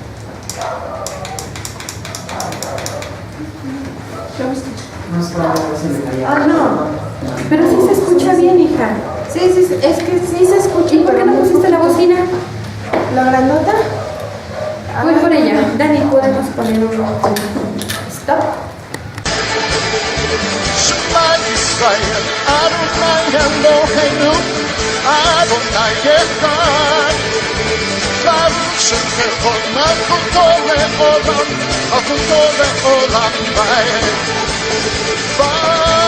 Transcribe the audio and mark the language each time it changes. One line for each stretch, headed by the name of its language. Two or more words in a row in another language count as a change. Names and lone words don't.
Spanish: Ah, no. Pero sí se escucha bien, hija. Sí, es que sí se escucha. ¿Y por qué no pusiste la bocina? ¿La grandota? Voy por ella. Dani, podemos poner uno. Stop.
Hebrew: שמע ישראל, אדוני אלוהינו, אדוני אחד. ברוך שם כבוד מלכותו לעולם, מלכותו לעולם ועד.